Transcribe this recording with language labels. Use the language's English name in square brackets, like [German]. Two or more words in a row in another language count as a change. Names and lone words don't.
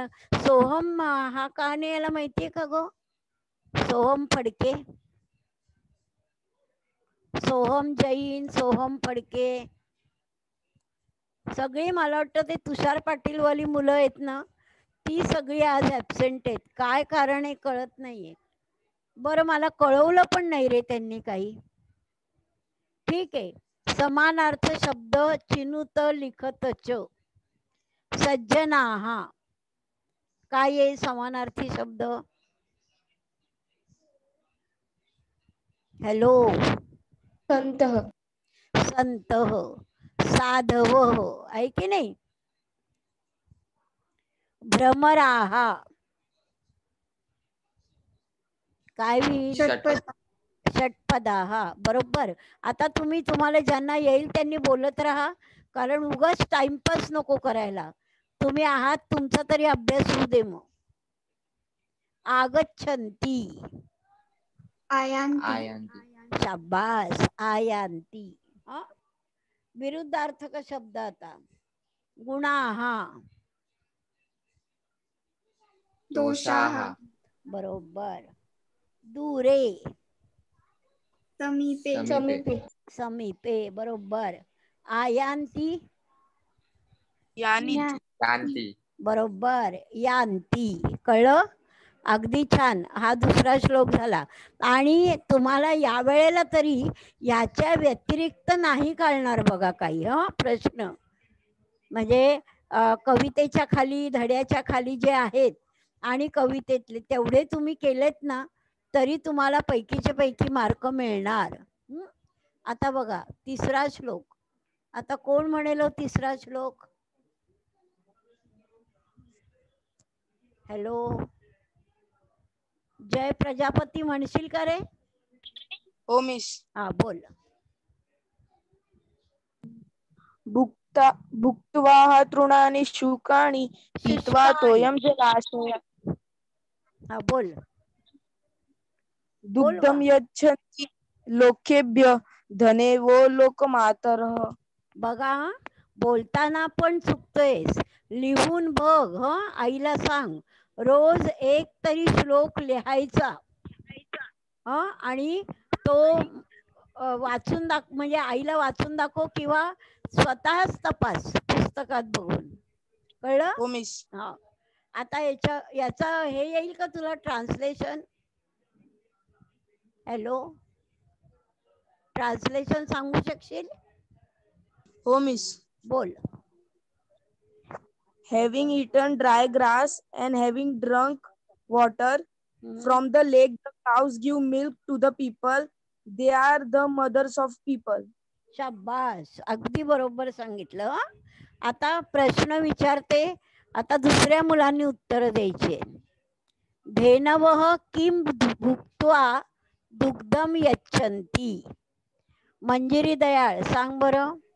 [Marathi] सोहम हा का नाही याला माहितीये का ग? सोहम फडके, सोहम जैन, सोहम फडके, सगळी मला वाटतं ते तुषार पाटील वाली मुलं आहेत ना, ती सगळी आज ऍबसेंट आहेत. काय कारण आहे कळत नाहीये. बरं, मला कळवलं पण नाही रे त्यांनी काही. ठीक आहे. समानार्थ शब्द [Sanskrit] चिनुत लिखत च. [Marathi] सज्जनाहा काय आहे समानार्थी शब्द? हॅलो. [Sanskrit] संतः. संतः, साधवः [Marathi] आहे की नाही? भ्रमराहा काय होईल? [Sanskrit] षटपद. [Marathi] षटपदाहा बरोबर. आता तुम्हाला ज्यांना येईल त्यांनी बोलत राहा, कारण उगाच टाइमपास नको करायला. तुम्ही आहात तुमचा तरी अभ्यास होऊ दे. मग आगच्छन्ति, [Sanskrit] आयांती. आयांती. [Marathi] शाबास, आयांती. विरुद्धार्थक शब्द आता गुणाहा [Sanskrit] दोषाः. [Marathi] बरोबर. दूरे [Sanskrit] समीपे. समीपे. [Marathi] समीपे बरोबर. आयांती [Sanskrit] यान्ति. [Marathi] बरोबर. यांती. कळलं? अगदी छान. हा दुसरा श्लोक झाला. आणि तुम्हाला या वेळेला तरी याच्या व्यतिरिक्त नाही कळणार बघा काही प्रश्न. म्हणजे कवितेच्या खाली, धड्याच्या खाली जे आहेत आणि कवितेतले तेवढे तुम्ही केलेत ना तरी तुम्हाला पैकीच्या पैकी मार्क मिळणार. आता बघा तिसरा श्लोक. आता कोण म्हणेल तिसरा श्लोक? हॅलो. जय प्रजापती म्हणशील का रे? हो मिस. हा बोल. [Sanskrit] भुक्त्वा तृणानि शुकानि पीत्वा तोयं जलाशयात्. [Marathi] हा बोल. [Sanskrit] दुग्धं यच्छन्ति लोकेभ्यः धनेवो लोकमातरः. [Marathi] बघा बोलताना पण चुकतोयस. लिहून बघ. आईला सांग रोज एक तरी श्लोक लिहायचा आणि तो वाचून म्हणजे आईला वाचून दाखव किंवा स्वतःच तपास पुस्तकात बघून. कळलं? हो मिस. हा. आता याचा हे येईल का तुला ट्रान्सलेशन? हॅलो. ट्रान्सलेशन सांगू शकशील? हो मिस. बोल. [English] Having eaten dry grass and having drunk water from the lake, the cows give milk to the people. They are the mothers of people. [Marathi] शाबास, अगदी बरोबर सांगितलं. आता प्रश्न विचारते. आता दुसऱ्या मुलांनी उत्तर द्यायचे. [Sanskrit] धेनवः किं भुक्त्वा दुग्धम यच्छन्ति. [Marathi] मंजिरी दयाळ सांग बरं.